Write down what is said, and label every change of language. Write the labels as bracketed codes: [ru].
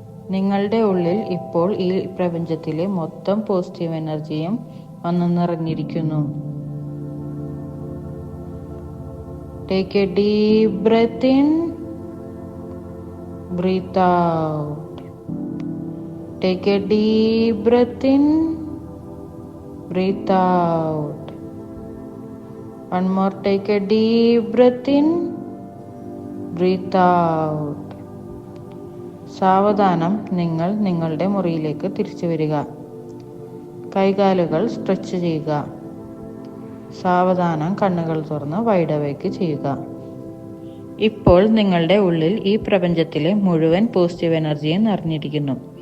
[ml] നിങ്ങളുടെ ഉള്ളിൽ ഇപ്പോൾ ഈ പ്രപഞ്ചത്തിലെ മൊത്തം പോസിറ്റീവ് എനർജിയും വന്നു നിറഞ്ഞിരിക്കുന്നു. [en] Take a deep breath in, breathe out. Take a deep breath in, breathe out. One more, take a deep breath in, breathe out. [ml] സാവധാനം നിങ്ങൾ നിങ്ങളുടെ മുറിയിലേക്ക് തിരിച്ചു വരിക. കൈകാലുകൾ സ്ട്രെച്ച് ചെയ്യുക. സാവധാനം കണ്ണുകൾ തുറന്ന് [en] wide awake [ml] ചെയ്യുക. ഇപ്പോൾ നിങ്ങളുടെ ഉള്ളിൽ ഈ പ്രപഞ്ചത്തിലെ മുഴുവൻ പോസിറ്റീവ് എനർജിയും നിറഞ്ഞിരിക്കുന്നു.